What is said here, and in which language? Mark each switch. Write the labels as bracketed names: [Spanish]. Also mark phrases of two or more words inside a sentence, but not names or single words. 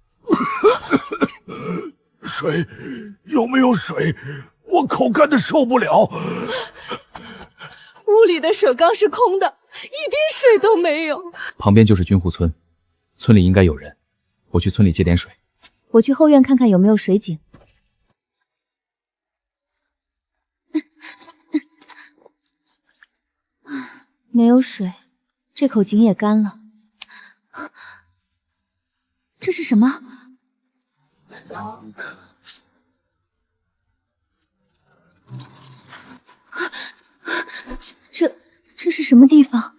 [Chinese] 水，有沒有水？我口乾的受不了。屋裡的水缸是空的，一滴水都沒有。旁邊就是軍戶村，村裡應該有人，我去村裡接點水。我去後院看看有沒有水井。沒有水，這口井也乾了。這是什麼？這是什麼地方？